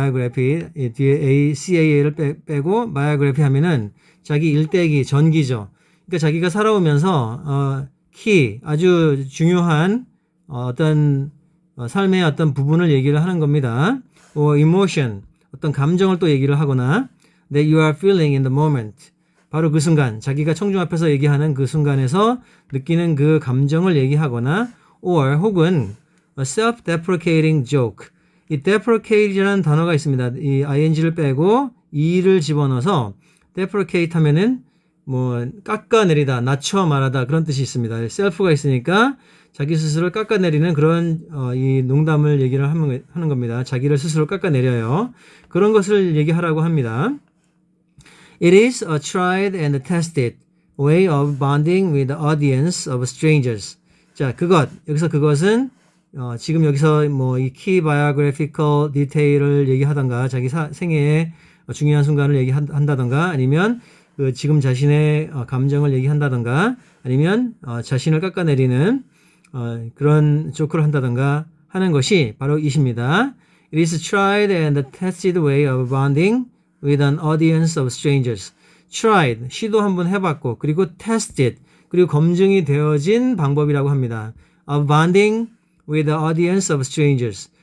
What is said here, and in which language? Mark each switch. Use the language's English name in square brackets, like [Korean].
[Korean] biography 뒤에 CAA를 빼고 biography 하면은 자기 일대기, 전기죠. 그러니까 자기가 살아오면서 key, 아주 중요한 어떤 삶의 어떤 부분을 얘기를 하는 겁니다. [English] or emotion, [Korean] 어떤 감정을 또 얘기를 하거나 [English] that you are feeling in the moment. [Korean] 바로 그 순간, 자기가 청중 앞에서 얘기하는 그 순간에서 느끼는 그 감정을 얘기하거나 or 혹은 [English] a self-deprecating joke. [Korean] 이 deprecate이라는 단어가 있습니다. 이 ing를 빼고 e를 집어넣어서 deprecate 하면은 깎아내리다, 낮춰 말하다 그런 뜻이 있습니다. self가 있으니까 자기 스스로를 깎아내리는 그런 이 농담을 얘기를 하는 겁니다. 자기를 스스로 깎아내려요. 그런 것을 얘기하라고 합니다. [English] It is a tried and tested way of bonding with the audience of strangers. [Korean] 자, 여기서 그것은 지금 여기서 뭐 이 key biographical detail을 얘기하던가 자기 생애의 중요한 순간을 얘기한다던가 아니면 그 지금 자신의 감정을 얘기한다던가 아니면 자신을 깎아내리는 그런 조크를 한다던가 하는 것이 바로 이십니다. [English] It is tried and tested way of bonding with an audience of strangers. [Korean] tried, 시도 한번 해봤고 그리고 tested, 그리고 검증이 되어진 방법이라고 합니다. [English] of bonding with the audience of strangers.